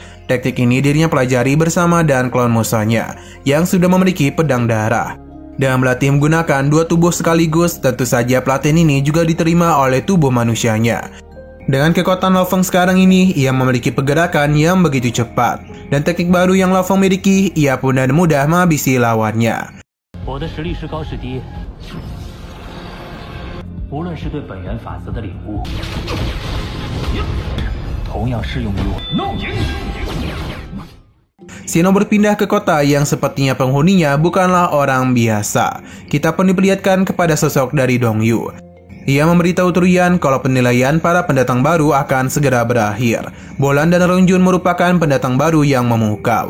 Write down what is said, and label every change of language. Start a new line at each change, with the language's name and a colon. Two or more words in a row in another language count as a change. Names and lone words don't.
Indonesian: Taktik ini dirinya pelajari bersama dan klon musuhnya, yang sudah memiliki pedang darah. Dan berlatih menggunakan 2 tubuh sekaligus, tentu saja pelatihan ini juga diterima oleh tubuh manusianya. Dengan kekuatan Lo Feng sekarang ini, ia memiliki pergerakan yang begitu cepat. Dan teknik baru yang Lo Feng miliki, ia pun dengan mudah menghabisi lawannya.
Chinese: 无论是对本源法则的领悟，同样适用于我。
Indonesian: Shino berpindah ke kota yang sepertinya penghuninya bukanlah orang biasa. Kita pun diperlihatkan kepada sosok dari Dongyu. Ia memberitahu Truyan kalau penilaian para pendatang baru akan segera berakhir. Bolan dan Rongjun merupakan pendatang baru yang memukau.